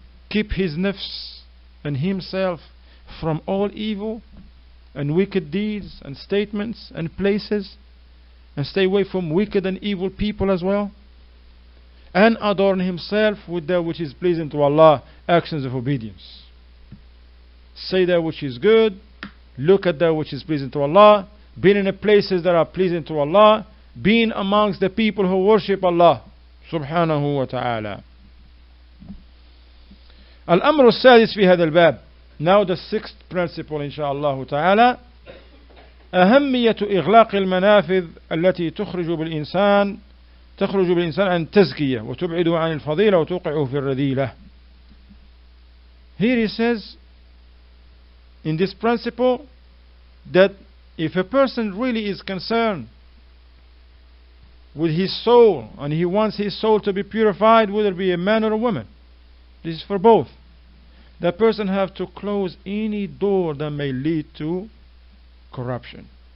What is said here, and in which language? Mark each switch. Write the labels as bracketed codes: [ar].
[en] Keep his nafs and himself from all evil and wicked deeds and statements and places, and stay away from wicked and evil people as well, and adorn himself with that which is pleasing to Allah, actions of obedience. Say that which is good, look at that which is pleasing to Allah, being in the places that are pleasing to Allah, being amongst the people who worship Allah subhanahu wa ta'ala. [ar] الأمر السادس في هذا الباب. [en] Now the sixth principle [ar] إن شاء الله تعالى, أهمية إغلاق المنافذ التي تخرج بالإنسان عن التزكية وتبعده عن الفضيلة وتوقعه في الرذيلة. [en] Here he says, in this principle, that if a person really is concerned with his soul and he wants his soul to be purified, whether it be a man or a woman, this is for both, that person have to close any door that may lead to corruption.